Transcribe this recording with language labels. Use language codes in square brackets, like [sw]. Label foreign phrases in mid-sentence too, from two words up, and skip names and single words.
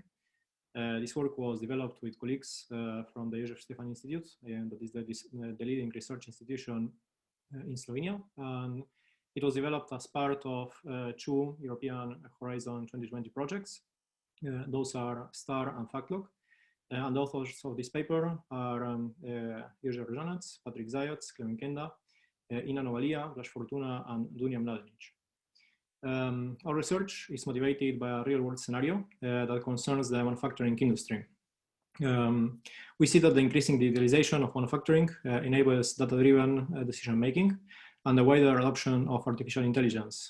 [en] This work was developed with colleagues from the Jože Institute, and that is the leading research institution in Slovenia. And it was developed as part of 2 European Horizon 2020 projects. Those are STAR and FactLog. And the authors of this paper are Jože Rožanec, Patrik Zajec, Klemen Kenda, Novalija, Blaž Fortuna, and Dunja Mladenić. Our research is motivated by a real-world scenario that concerns the manufacturing industry. We see that the increasing digitalization of manufacturing enables data-driven decision-making and the wider adoption of artificial intelligence.